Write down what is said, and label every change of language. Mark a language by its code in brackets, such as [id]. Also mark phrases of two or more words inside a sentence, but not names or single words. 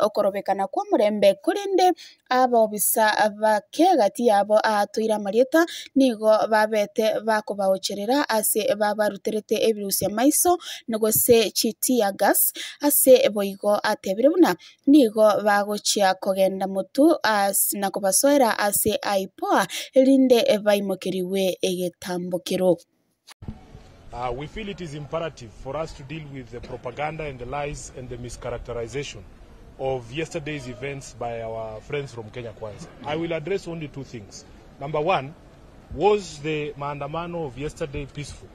[guz] okorobekana kumurembe kurinde abobisa abakegati yabo atuira marieta nigo babete bakobaocherera ase babaruterete ebirusia maiso nogose chiti ya gas ase boigo atebire buna nigo bagochia kogenda mutu as nakobasoera ase Ipoa elinde baimokeriwe egetambokero. [en] We feel it is imperative for us to deal with the propaganda and the lies and the mischaracterization of yesterday's events by our friends from Kenya Kwanza. I will address only two things. Number one, was the maandamano of yesterday peaceful?